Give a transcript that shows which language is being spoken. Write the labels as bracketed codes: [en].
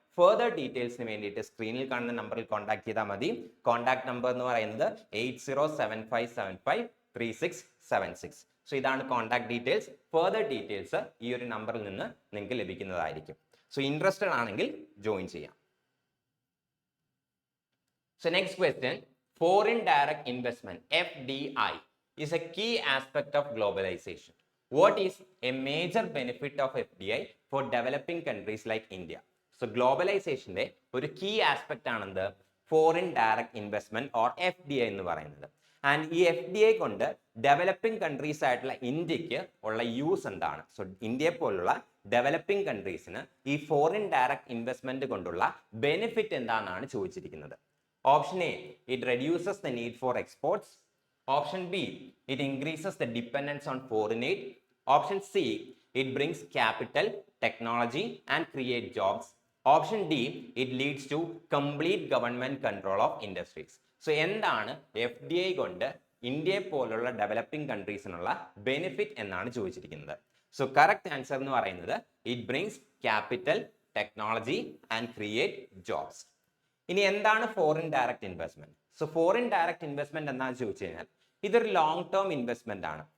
[ml] Further ഡീറ്റെയിൽസിന് വേണ്ടിയിട്ട് സ്ക്രീനിൽ കാണുന്ന നമ്പറിൽ കോൺടാക്ട് ചെയ്താൽ മതി. കോൺടാക്ട് നമ്പർ എന്ന് പറയുന്നത് 8075753676. സോ ഇതാണ് കോൺടാക്ട് ഡീറ്റെയിൽസ്. ഫർദർ ഡീറ്റെയിൽസ് ഈ ഒരു നമ്പറിൽ നിന്ന് നിങ്ങൾക്ക് ലഭിക്കുന്നതായിരിക്കും. സോ ഇൻട്രസ്റ്റഡ് ആണെങ്കിൽ ജോയിൻ ചെയ്യാം. [en] So next question, foreign direct investment FDI is a key aspect of globalization. What is a major benefit of FDI for developing countries like India? So globalization ഒരു key aspect ആണെന്ത്? foreign direct investment or FDI [ml] എന്ന് പറയുന്നത്. And ഈ FDI കൊണ്ട് developing countries ആയിട്ടുള്ള ഇന്ത്യക്ക് ഉള്ള use എന്താണ്? So ഇന്ത്യയെ പോലുള്ള ഡെവലപ്പിംഗ് കൺട്രീസിന് ഈ ഫോറിൻ ഡയറക്റ്റ് ഇൻവെസ്റ്റ്മെന്റ് കൊണ്ടുള്ള ബെനിഫിറ്റ് എന്താണെന്നാണ് ചോദിച്ചിരിക്കുന്നത്. [en] Option A, it reduces the need for exports. Option B, it increases the dependence on foreign aid. Option C, it brings capital, technology and create jobs. Option D, it leads to complete government control of industries. [ml] So എന്താണ് FDI കൊണ്ട് ഇന്ത്യയെ പോലുള്ള developing കൺട്രീസിനുള്ള benefit എന്നാണ് ചോദിച്ചിരിക്കുന്നത്. [en] so correct answer [ml] എന്ന് പറയുന്നത് [en] It brings capital, technology and create jobs. [ml] ഇനി എന്താണ് foreign direct investment? So foreign direct investment എന്താണെന്ന് ചോദിച്ചു കഴിഞ്ഞാൽ ഇതൊരു ലോങ് ടേം ഇൻവെസ്റ്റ്മെന്റ് ആണ്.